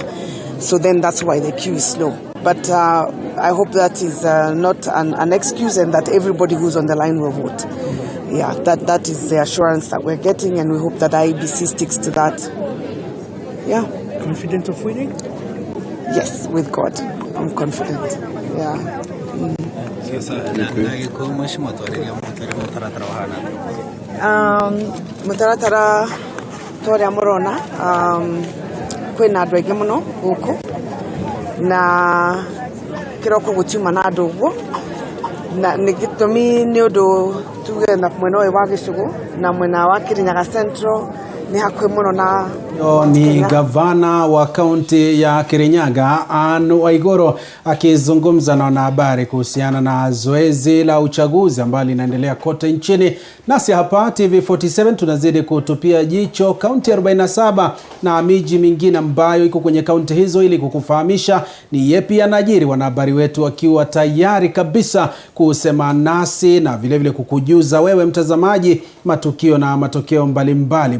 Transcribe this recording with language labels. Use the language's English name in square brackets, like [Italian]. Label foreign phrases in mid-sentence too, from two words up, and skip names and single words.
[English] So then that's why the queue is slow. But I hope that is not an excuse, and that everybody who's on the line will vote. Yeah, that is the assurance that we're getting, and we hope that IEBC sticks to that. Yeah. Confident of winning? Yes, with God. I'm confident. Yeah. [Kikuyu] Mutaratara toria morona kwina andu aingi muno guku na kiroko gutiuma na andu uguo na ni gitumi ni undu tuge na mwena wa Gĩcũgũ na mwena wa Kirinyaga Central ni hakuhi muno na [Swahili] ni gavana wa kaunti ya Kirinyaga Anne Waiguru akizungumza na wanahabari kuhusiana na zoezi la uchaguzi ambalo linaendelea kote nchini. Nasi hapa TV47 tunazidi kutupia jicho kaunti 47 na miji mingine ambayo iko kwenye kaunti hizo ili kukufahamisha ni yepi yanajiri, wanahabari wetu wakiwa tayari kabisa kusema nasi na vile vile kukujuza wewe mtazamaji matukio na matokeo mbalimbali.